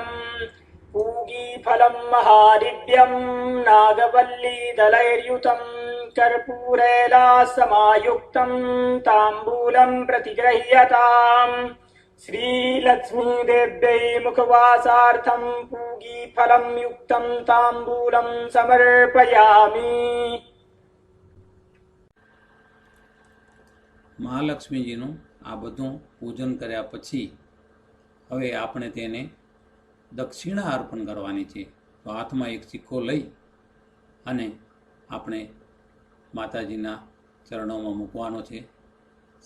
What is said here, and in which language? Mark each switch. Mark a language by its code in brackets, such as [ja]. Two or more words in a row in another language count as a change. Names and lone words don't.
[sa] पूगीफलं महादिव्यं नागवल्लीदलैर्युतं कर्पूरैलासमायुक्तं ताम्बूलं प्रतिगृह्यताम्. श्रीलक्ष्मीदेव्यै मुखवासार्थं पूगीफलं युक्तं ताम्बूलं समर्पयामि. [gu] મહાલક્ષ્મીજીનું આ બધું પૂજન કર્યા પછી હવે આપણે તેને દક્ષિણા અર્પણ કરવાની છે. તો હાથમાં એક સિક્કો લઈ અને આપણે માતાજીના ચરણોમાં મૂકવાનો છે.